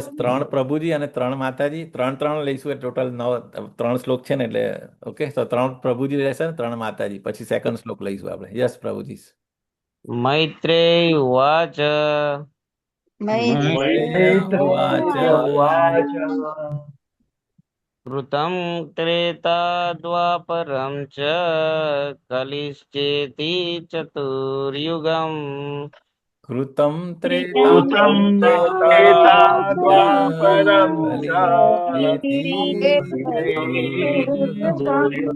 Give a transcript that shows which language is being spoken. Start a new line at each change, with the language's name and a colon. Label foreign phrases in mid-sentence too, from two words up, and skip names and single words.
Gujarati: 3 પ્રભુજી અને 3 માતાજી 3 લઈશું. ટોટલ 3 શ્લોક છે ને એટલે ઓકે. તો 3 પ્રભુજી રહેશે ને 3 માતાજી પછી સેકન્ડ શ્લોક લઈશું આપણે. યસ પ્રભુજી.
Sanskrit: मैत्रेय उवाच मैत्रेय उवाच कृतं त्रेता द्वापरं च कलिश्चेति चतुर्युगम् कृतं त्रेता कृतं त्रेता द्वापरं च कलिश्चेति चतुर्युगम्